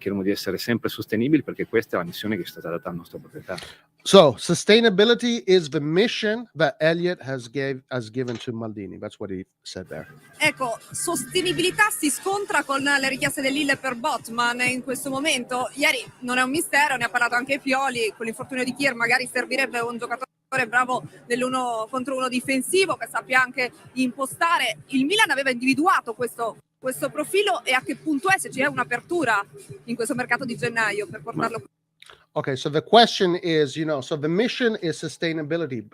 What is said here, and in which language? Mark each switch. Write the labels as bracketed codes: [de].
[it] Cercheremo di essere sempre sostenibili perché questa è la missione che è stata data al nostro proprietario. [en] So sustainability is the mission that Elliot has given to Maldini. That's what he said there. [it] Ecco, sostenibilità si scontra con le richieste dell'Ille per Botman in questo momento. Ieri non è un mistero, ne ha parlato anche Pioli, con l'infortunio di Kier magari servirebbe un giocatore bravo dell'1 contro 1 difensivo che sappia anche impostare. Il Milan aveva individuato questo profilo e a che punto è, se c'è un'apertura in questo mercato di gennaio per portarlo. [en] Okay, so the question is, so the mission is sustainability.